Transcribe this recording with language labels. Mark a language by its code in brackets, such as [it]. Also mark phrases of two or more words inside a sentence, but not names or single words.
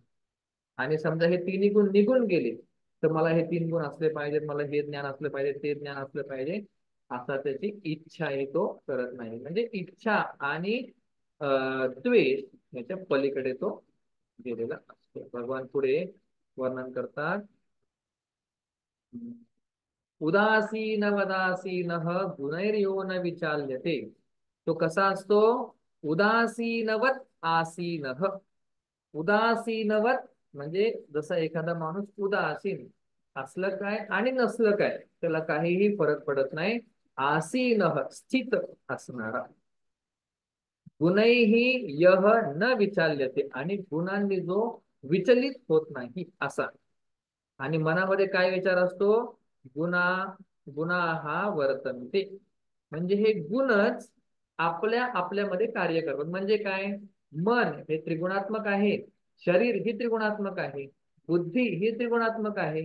[mr] आणि समजा हे तिन्ही गुण निघून गेले, तर मला हे तीन गुण असले पाहिजेत, मला हे ज्ञान असलं पाहिजे, ते ज्ञान असलं पाहिजे, असा त्याची इच्छा आहे तो करत नाही. म्हणजे इच्छा आणि द्वेष याच्या पलीकडे तो गेलेला असतो. भगवान पुढे वर्णन करतात, [sa] उदासीन वदासीन गुणैर्यो न विचाल्यते. [mr] तो कसा असतो? [sa] उदासीनवत आसीन. [mr] उदासीनवत म्हणजे जसा एखादा माणूस उदासीन असलं काय आणि नसलं काय त्याला काहीही फरक पडत नाही, आसीन स्थित असणारा, [sa] गुणैही यह न विचाल्यते, [mr] आणि गुणांनी जो विचलित होत नाही असा. आणि मनामध्ये काय विचार असतो? [sa] गुणा गुणा हा वर्तनते, [mr] म्हणजे हे गुणच आपल्यामध्ये कार्य करतात. म्हणजे काय? मन हे त्रिगुणात्मक आहे, शरीर ही त्रिगुणात्मक आहे, बुद्धी ही त्रिगुणात्मक आहे.